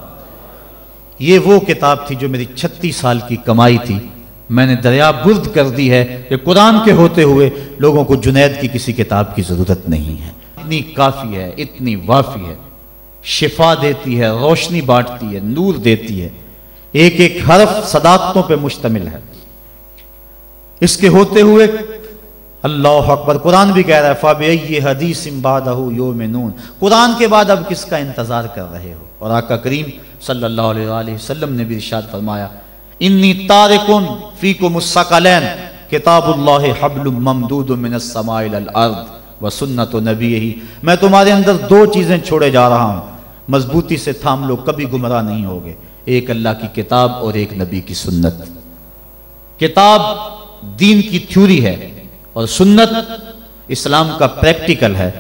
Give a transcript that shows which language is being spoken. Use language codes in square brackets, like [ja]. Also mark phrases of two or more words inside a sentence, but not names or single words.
[hi] ये वो किताब थी जो मेरी 36 साल की कमाई थी, मैंने दरियाबुर्द कर दी है कि कुरान के होते हुए लोगों को जुनैद की किसी किताब की ज़रूरत नहीं है। इतनी काफ़ी है, इतनी वाफ़ी है, शिफा देती है, रोशनी बांटती है, नूर देती है, एक एक हरफ सदाकतों पे मुश्तमिल है। इसके होते हुए [ar] الله أكبر, [hi] कुरान भी कह रहा है [ar] فبأي حديث بعده يؤمنون, [hi] कुरान के बाद अब किसका इंतजार कर रहे हो। और आका करीम [ar] صلى الله عليه وسلم [hi] ने भी इरशाद फरमाया, [ar] إني تارك فيكم الثقلين كتاب الله حبل ممدود من السماء إلى الأرض وسنة نبيه, [hi] मैं तुम्हारे अंदर 2 चीजें छोड़े जा रहा हूं, मजबूती से थाम लो, कभी गुमराह नहीं होगे। एक अल्लाह की किताब और एक नबी की सुन्नत। किताब दीन की थ्योरी है और सुन्नत इस्लाम का प्रैक्टिकल है।